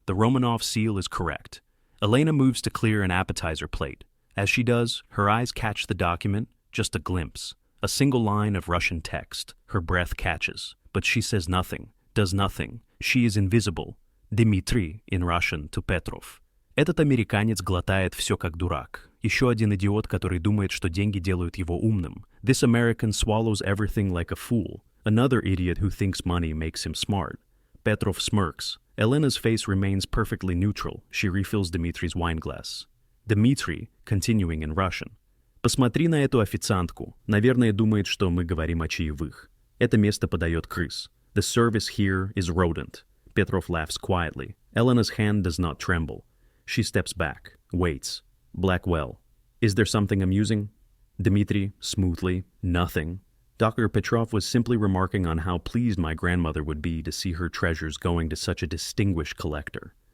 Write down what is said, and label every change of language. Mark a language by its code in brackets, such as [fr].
[en] The Romanov seal is correct. ELENA moves to clear an appetizer plate. As she does, her eyes catch the document, just a glimpse, a single line of Russian text. Her breath catches, but she says nothing, does nothing. She is invisible. Дмитрий in Russian to Petrov. [ru] Этот американец глотает все как дурак. Еще один идиот, который думает, что деньги делают его умным. [en] This American swallows everything like a fool. Another idiot who thinks money makes him smart. Petrov smirks. ELENA's face remains perfectly neutral. She refills Dmitry's wine glass. Dmitry, continuing in Russian. [ru] Посмотри на эту официантку. Наверное, думает, что мы говорим о чаевых. Это место подает крыс. [en] The service here is rodent. Petrov laughs quietly. Elena's hand does not tremble. She steps back, waits. Blackwell. Is there something amusing? Dmitri, smoothly. Nothing. Dr. Petrov was simply remarking on how pleased my grandmother would be to see her treasures going to such a distinguished collector.